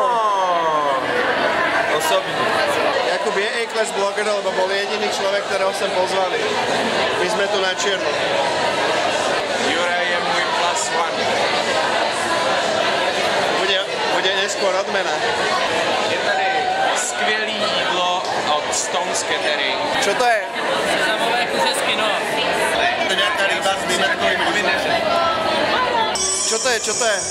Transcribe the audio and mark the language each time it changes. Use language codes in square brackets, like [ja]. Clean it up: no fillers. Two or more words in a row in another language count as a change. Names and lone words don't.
[sk] Osobne. Jakub je A-class bloger, lebo bol jediný človek, ktorého sem pozvali. My sme tu na čierno. [cs] Juraj je můj [en] plus one. [sk] Bude neskôr odmena. [cs] Je tady skvělý jídlo od Stones Catering. [sk] Čo to je? [cs] Sezamové kuřesky, no. To je nejaká ryba s vymetkovým obsahem. [sk] Čo to je?